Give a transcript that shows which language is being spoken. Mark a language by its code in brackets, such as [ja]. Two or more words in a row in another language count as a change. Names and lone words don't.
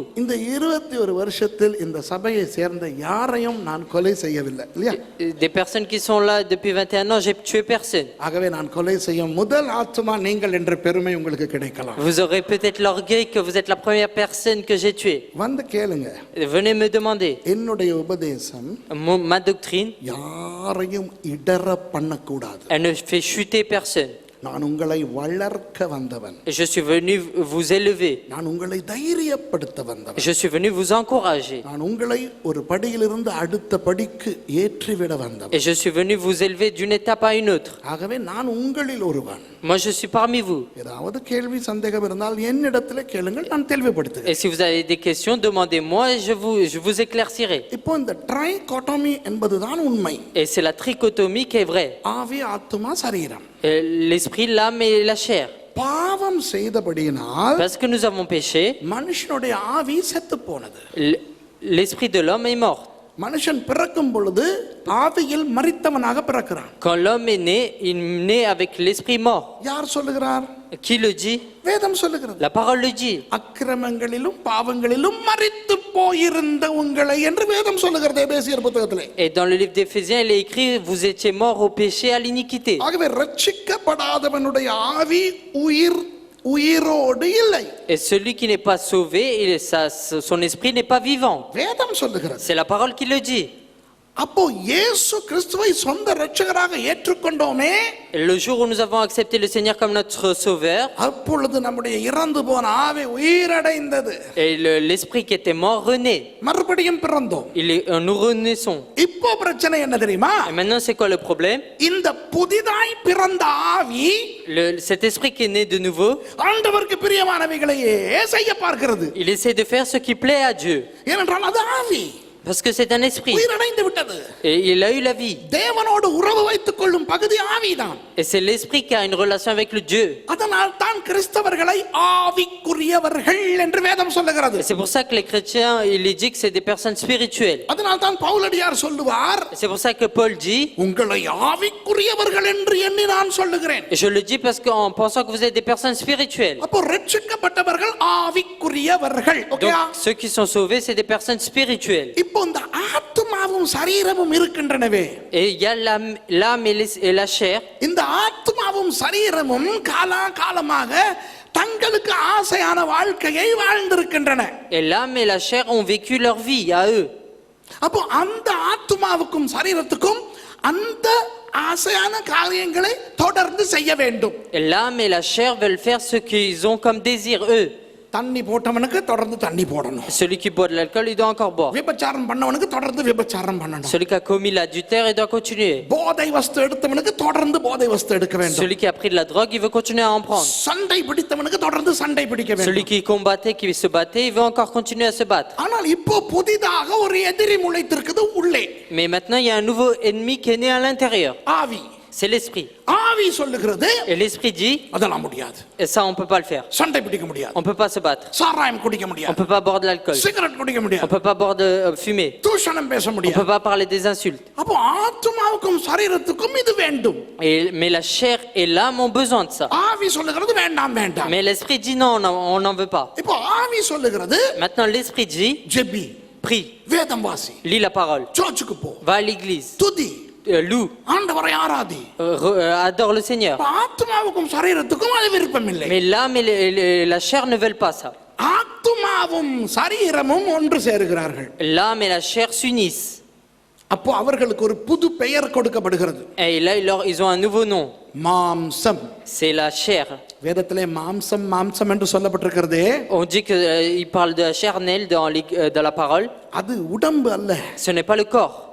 [ta] இந்த 21 வருஷத்தில் இந்த சபையை சேர்ந்த யாரையும் நான் கொலை செய்யவில்லை இல்லையா? [fr] Des personnes qui sont là depuis 21 ans, j'ai tué personne. [ta] ஆகவே நான் கொலை செய்யும் முதல் ஆத்மா நீங்கள் என்ற பெருமை உங்களுக்கு கிடைக்கலாம். [fr] Vous aurez peut-être l'orgueil que vous êtes la première personne que j'ai tuée. [ta] வந்து கேளுங்க. [fr] Venez me demander. [ta] என்னுடைய உபதேசம் [fr] Ma doctrine, [ta] யாரையும் இடற பண்ணக்கூடாது. [fr] elle ne fait chuter personne. [ta] நான் உங்களை வளர்க்க வந்தவன், [fr] Et je suis venu vous élever. [ta] நான் உங்களை தைரியப்படுத்த வந்தவன், [fr] Je suis venu vous encourager. [ta] நான் உங்களை ஒரு படியிலிருந்து அடுத்த படிக்கு ஏற்றிவிட வந்தவன். [fr] Et je suis venu vous élever d'une étape à une autre. [ta] ஆகவே நான் உங்களில் ஒருவன். [fr] Moi, je suis parmi vous. [ta] ஏதாவது கேள்வி சந்தேகம் இருந்தால் என்னிடத்திலே கேளுங்கள், நான் தெளிவுபடுத்துகிறேன். [fr] Et si vous avez des questions, demandez-moi et je vous éclaircirai. [ta] இப்போ இந்த ட்ரைகோட்டமி என்பதுதான் உண்மை. [fr] Et c'est la trichotomie qui est vraie. [ta] ஆவி, ஆத்துமா, சரீரம். [fr] L'esprit, l'âme et la chair. [ta] பாவம் செய்தபடியினால் [fr] Parce que nous avons péché, [ta] மனுஷனுடைய ஆவி செத்து போனது. [fr] l'esprit de l'homme est mort. [ta] மனுஷன் பிறக்கும் பொழுது ஆவியில் மரித்தவனாக பிறக்கிறான். [fr] Quand l'homme est né, il naît avec l'esprit mort. [ta] யார் சொல்லுகிறார்? [fr] Qui le dit? [ta] வேதம் சொல்லுகிறது. [fr] La parole le dit. [ta] அக்கிரமங்களிலும் பாவங்களிலும் மரித்து போயிருந்த உங்களை என்று வேதம் சொல்லுகிறது எபேசியர் புத்தகத்திலே. [fr] Et dans le livre d'Éphésiens, il est écrit, vous étiez morts au péché, à l'iniquité. [ta] ஆகவே ரட்சிக்கப்படாதவனுடைய ஆவி உயிரோடு இல்லை. [fr] Et celui qui n'est pas sauvé, son esprit n'est pas vivant. [ta] வேதம் சொல்லுகிறது. [fr] C'est la parole qui le dit. [ta] அப்போ இயேசு கிறிஸ்துவை சொந்த இரட்சகராக ஏற்றுக்கொண்டோமே, [fr] Le jour où nous avons accepté le Seigneur comme notre sauveur, [ta] அப்பொழுது நம்முடைய இறந்து போன ஆவி உயிரடைந்தது. [fr] et l'esprit qui était mort renaît. [ta] மறுபடியும் பிறந்தோம். [fr] Nous renaissons. [ta] இப்போ பிரச்சனை என்ன தெரியுமா? [fr] Et maintenant, c'est quoi le problème? [ta] இந்த புதிதாய் பிறந்த ஆவி [fr] Cet esprit qui est né de nouveau, [ta] ஆண்டவருக்கு பிரியமானவைகளையே செய்ய பார்க்கிறது. [fr] il essaie de faire ce qui plaît à Dieu. [ta] ஏனென்றால் அது ஆவி. [fr] Parce que c'est un esprit. [ta] உயிரடைந்து விட்டது. [fr] Et il a eu la vie. [ta] தேவனோடு உறவு வைத்துக் கொள்ளும் பகுதி ஆவிதான். [fr] Et c'est l'esprit qui a une relation avec le Dieu. [ta] அதனால் தான் கிறிஸ்தவர்களை ஆவிக்குரியவர்கள் என்று வேதம் சொல்லுகிறது. [fr] Et c'est pour ça que les chrétiens, il est dit que c'est des personnes spirituelles. [ta] அதனால் தான் பவுலடியார் சொல்லுவார், [fr] Et c'est pour ça que Paul dit, [ta] உங்களை ஆவிக்குரியவர்கள் என்று எண்ணி நான் சொல்லுகிறேன். [fr] et je le dis parce qu'en pensant que vous êtes des personnes spirituelles. [ta] அப்போ ரட்சிக்கப்பட்டவர்கள் ஆவிக்குரியவர்கள். [fr] Donc ceux qui sont sauvés, c'est des personnes spirituelles. [ta] இப்போ இந்த ஆத்துமாவும் சரீரமும் இருக்கின்றனவே, [fr] Et il y a l'âme et la chair. [ta] இந்த ஆத்துமாவும் சரீரமும் காலமாக தங்களுக்கு ஆசையான வாழ்க்கையை வாழ்ந்திருக்கின்றன. [fr] Et l'âme et la chair ont vécu leur vie à eux. [ta] அப்போ அந்த ஆத்துமாவுக்கும் சரீரத்துக்கும் அந்த ஆசையான காரியங்களை தொடர்ந்து செய்ய வேண்டும். [fr] Et l'âme et la chair veulent faire ce qu'ils ont comme désir eux. [ta] தண்ணி போட்டவனுக்கு தொடர்ந்து தண்ணி போடணும். [fr] Celui qui boit de l'alcool, il doit encore boire. [ta] விபச்சாரம் பண்ணவனுக்கு தொடர்ந்து விபச்சாரம் பண்ணணும். [fr] Celui qui a commis l'adultère, il doit continuer. [ta] போதை வஸ்து எடுத்தவனுக்கு தொடர்ந்து போதை வஸ்து எடுக்க வேண்டும். [fr] Celui qui a pris de la drogue, il veut continuer à en prendre. [ta] சண்டை பிடித்தவனுக்கு தொடர்ந்து சண்டை பிடிக்க வேண்டும். [fr] Celui qui combattait, qui se battait, il veut encore continuer à se battre. [ta] ஆனால் இப்போ புதிதாக ஒரு எதிரி முளைத்திருக்குது உள்ளே. [fr] Mais maintenant, il y a un nouveau ennemi qui est né à l'intérieur. [ta] ஆவி. [fr] C'est l'esprit. [ta] ஆவி சொல்லுகிறது, [fr] Et l'esprit dit, [ta] அதெல்லாம் முடியாது. [fr] et ça, on peut pas le faire. [ta] சண்டை பிடிக்க முடியாது. [fr] On peut pas se battre. [ta] சாராயம் குடிக்க [fr] On [ta] முடியாது. [fr] peut pas boire de l'alcool. [ta] சிகரெட் குடிக்க [fr] On [ta] முடியாது. [fr] peut pas boire de fumer. [ta] தூஷணம் பேச [fr] On [ta] முடியாது. [fr] peut pas parler des insultes. [ta] அப்போ ஆத்துமாவுக்கும் சரீரத்துக்கும் இது வேண்டும். [fr] Mais la chair et l'âme ont besoin de ça. [ta] ஆவி சொல்லுகிறது வேண்டாம் வேண்டாம். [fr] Mais l'esprit dit non, on n'en veut pas. [ta] இப்போ ஆவி சொல்லுகிறது, [fr] Maintenant, l'esprit dit, [ta] ஜெபி, [fr] prie, [ta] வேதம் வாசி, [fr] lis la parole, [ta] சர்ச்சுக்கு போ, [fr] va à l'église, [ta] துதி, [fr] loue, [ta] ஆண்டவரை ஆராதி. [fr] adore le Seigneur. [ta] ஆத்துமாவுக்கும் சரீரத்துக்கும் அது விருப்பம் இல்லை. [fr] Mais l'âme et la chair ne veulent pas ça. [ta] ஆத்துமாவும் சரீரமும் ஒன்று சேருகிறார்கள். [fr] L'âme et la chair s'unissent. [ta] அப்போ அவர்களுக்கு ஒரு புது பெயர் கொடுக்கப்படுகிறது. [fr] Et là, ils ont un nouveau nom. [ta] மாம்சம். [fr] C'est la chair. [ta] வேதத்திலே மாம்சம் மாம்சம் என்று சொல்லப்பட்டிருக்கிறதே, [fr] On dit qu'il parle de la charnelle dans la parole. [ta] அது உடம்பு அல்ல. [fr] Ce n'est pas le corps.